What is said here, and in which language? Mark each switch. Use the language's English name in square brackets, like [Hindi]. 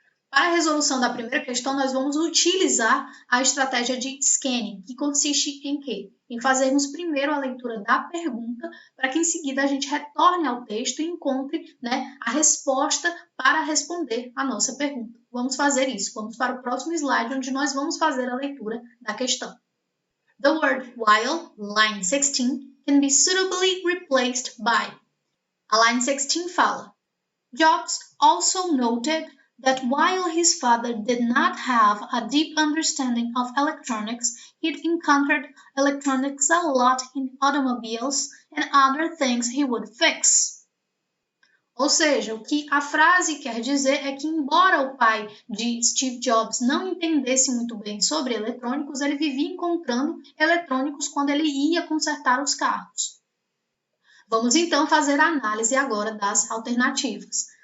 [Portuguese] Para a resolução da primeira questão, nós vamos utilizar a estratégia de scanning, que consiste em quê? Em fazermos primeiro a leitura da pergunta, para que em seguida a gente retorne ao texto e encontre, a resposta para responder a nossa pergunta. Vamos fazer isso. Vamos para o próximo slide, onde nós vamos fazer a leitura da questão. [English] The word while, line 16, can be suitably replaced by. [Portuguese] A line 16 fala: [English] Jobs also noted that while his father did not have a deep understanding of electronics, he'd encountered electronics a lot in automobiles and other things he would fix. [Portuguese] Ou seja, o que a frase quer dizer é que, embora o pai de Steve Jobs não entendesse muito bem sobre eletrônicos, ele vivia encontrando eletrônicos quando ele ia consertar os carros. Vamos então fazer a análise agora das alternativas.